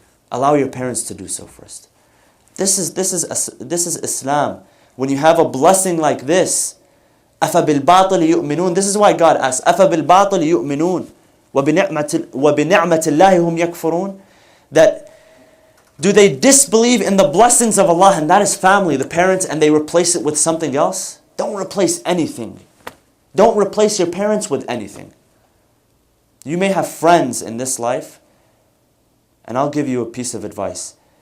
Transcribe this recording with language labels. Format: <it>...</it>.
<en>Allow your parents to do so first. This is Islam. When you have a blessing like this,</en> <ar>أَفَبِالْبَاطِلِ يُؤْمِنُونَ.</ar> <en>This is why God asks,</en> <ar>أَفَبِالْبَاطِلِ يُؤْمِنُونَ وَبِنِعْمَةِ اللَّهِ هُمْ يَكْفُرُونَ.</ar> <en>That do they disbelieve in the blessings of Allah, and that is family, the parents, and they replace it with something else? Don't replace anything. Don't replace your parents with anything. You may have friends in this life, and I'll give you a piece of advice.</en>